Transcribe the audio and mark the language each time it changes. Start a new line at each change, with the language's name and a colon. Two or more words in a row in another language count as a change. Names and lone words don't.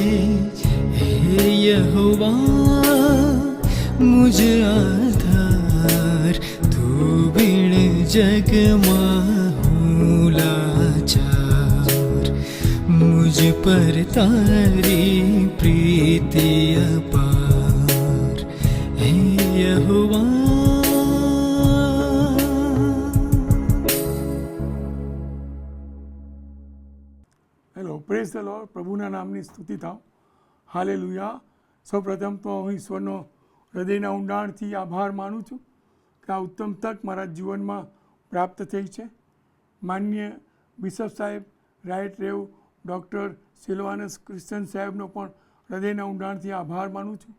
Hindi: हे यहोवा मुझ आधार, तू बिन जगमा हूँ लाचार। मुझ पर तारी प्रीति अपार, हे यहोवा।
English: Praise the Lord.
Gujarati: પ્રભુના નામની સ્તુતિ થાવ. હાલેલુયા. સૌપ્રથમ તો હું ઈશ્વરનો હૃદયના ઊંડાણથી આભાર માનું છું કે આ ઉત્તમ તક મારા જીવનમાં પ્રાપ્ત થઈ છે. માન્ય બિશપ સાહેબ, રાઇટ રેવ ડૉક્ટર સિલ્વાનસ ક્રિશ્ચન સાહેબનો પણ હૃદયના ઊંડાણથી આભાર માનું છું.